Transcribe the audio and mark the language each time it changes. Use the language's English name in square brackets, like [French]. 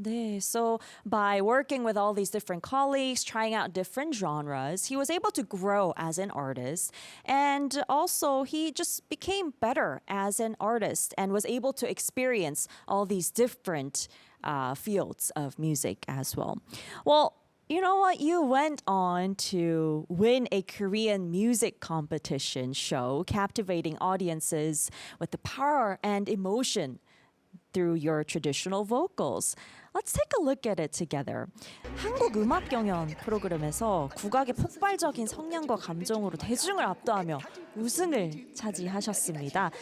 [Korean] 네. [English] So by working with all these different colleagues, trying out different genres, he was able to grow as an artist. And also he just became better as an artist and was able to experience all these different fields of music as well. Well, you know what? You went on to win a Korean music competition show, captivating audiences with the power and emotion through your traditional vocals. Let's take a look at it together. [Korean] 한국 음악 경연 프로그램에서 국악의 폭발적인 성량과 감정으로 대중을 압도하며 우승을 차지하셨습니다.